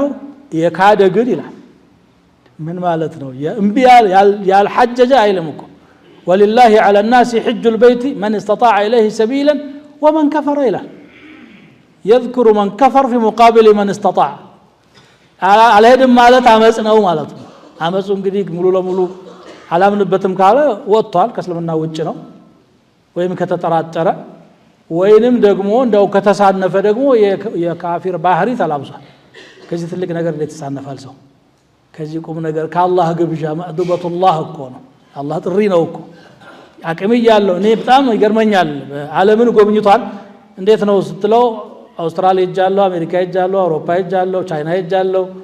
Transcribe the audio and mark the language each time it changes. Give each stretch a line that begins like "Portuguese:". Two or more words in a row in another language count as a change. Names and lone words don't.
Amharic: የካደ ግን ይላል ምን ማለት ነው የእንቢያል ያልሐጀጀ አይልምኮ
Arabic: ولله على الناس حج البيت من استطاع اليه سبيلا ومن كفر الى يذكر من كفر في مقابل من استطاع
Amharic: አልሄድም ማለት አመጽ ነው ማለት ነው አመጹ እንግዲህ ሙሉ ለሙሉ አላምንበትም ካለ ወጥቷል ከእስልምና ውጭ ነው ወይም ከተጠራጠረ ወይንም ደግሞ እንደው ከተሳነፈ ደግሞ የካፊር ባህሪ ተላብሷል ከዚህ ትልቅ ነገር እንዴት ተሳነፋል ሰው ከዚህ ቁም ነገር ከአላህ ግብዣ ማዕዱበቱላህ እኮ ነው አላህ ጥሪ ነው እኮ አቅም ያለው እኔ በጣም ይገርመኛል ዓለምን ጎብኝቷል እንዴት ነው ስትለው አውስትራሊያ ሄጃለሁ አሜሪካ ሄጃለሁ አውሮፓ ሄጃለሁ ቻይና ሄጃለሁ